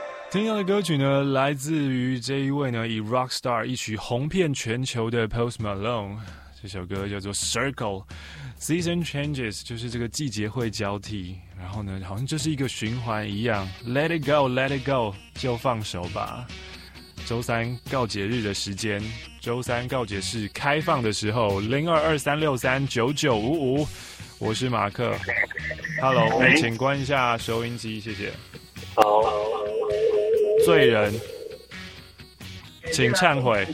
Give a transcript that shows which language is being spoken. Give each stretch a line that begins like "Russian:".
Chinese: 听到的歌曲呢，来自于这一位呢，以 Rockstar 一曲红遍全球的 Post Malone， 这首歌叫做 Circle。
English: Season changes
Chinese: 就是这个季节会交替，然后呢，好像就是一个循环一样。
English: Let it go, let it go，
Chinese: 就放手吧。周三告解日的时间，周三告解是开放的时候，02-23639955，我是马克。 Hello， 哎，请关一下收音机，谢谢。好。罪人，请忏悔。